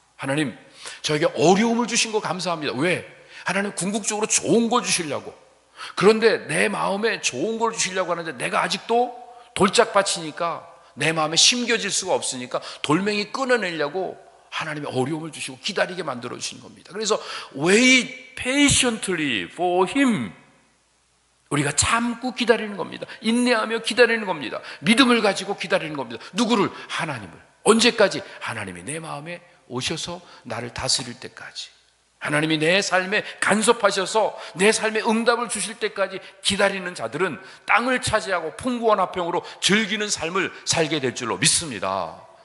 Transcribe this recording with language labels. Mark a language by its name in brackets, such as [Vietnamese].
[Korean] 하나님 저에게 어려움을 주신 거 감사합니다. 왜? 하나님 궁극적으로 좋은 걸 주시려고. 그런데 내 마음에 좋은 걸 주시려고 하는데 내가 아직도 돌짝밭이니까 내 마음에 심겨질 수가 없으니까 돌멩이 끊어내려고 하나님이 어려움을 주시고 기다리게 만들어 주신 겁니다. 그래서 [English] wait patiently for him. [Korean] 우리가 참고 기다리는 겁니다. 인내하며 기다리는 겁니다. 믿음을 가지고 기다리는 겁니다. 누구를? 하나님을. 언제까지? 하나님이 내 마음에 오셔서 나를 다스릴 때까지, 하나님이 내 삶에 간섭하셔서 내 삶에 응답을 주실 때까지 기다리는 자들은 땅을 차지하고 풍부한 화평으로 즐기는 삶을 살게 될 줄로 믿습니다.